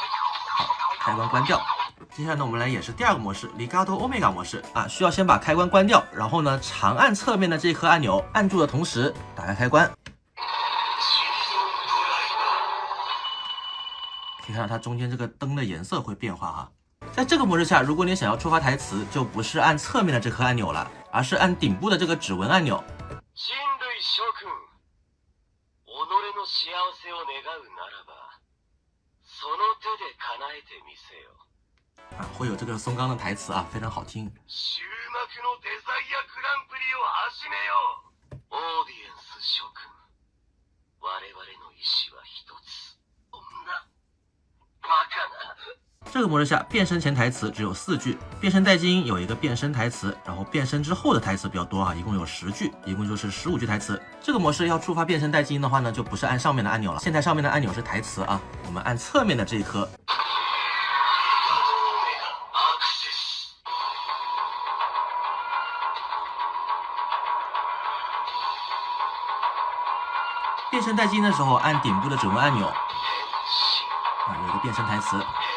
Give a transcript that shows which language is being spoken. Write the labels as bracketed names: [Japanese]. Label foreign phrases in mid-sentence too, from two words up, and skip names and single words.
[Chinese] 好，开关关掉。接下来呢，我们来演示第2个模式 Ligado Omega 模式需要先把开关关掉，然后呢长按侧面的这颗按钮，按住的同时打开开关。可以看到它中间这个灯的颜色会变化在这个模式下，如果你想要触发台词，就不是按侧面的这颗按钮了，而是按顶部的这个指纹按钮。 [Japanese] 人類諸君、己の幸せを願うならば、その手で叶えてみせよ。 [Chinese] 会有这个松冈的台词啊，非常好听。 [Japanese] 終幕のデザイアグランプリを始めよ。オーディエンス諸君、我々の意志は一つ。そんなバカな。 [Chinese] 这个模式下，变身前台词只有4句，变身待机音有一个变身台词，然后变身之后的台词比较多啊，一共有10句，一共就是15句台词。这个模式要触发变身待机音的话呢，就不是按上面的按钮了，现在上面的按钮是台词啊，我们按侧面的这一颗。变身待机音的时候，按顶部的指纹按钮啊，有一个变身台词。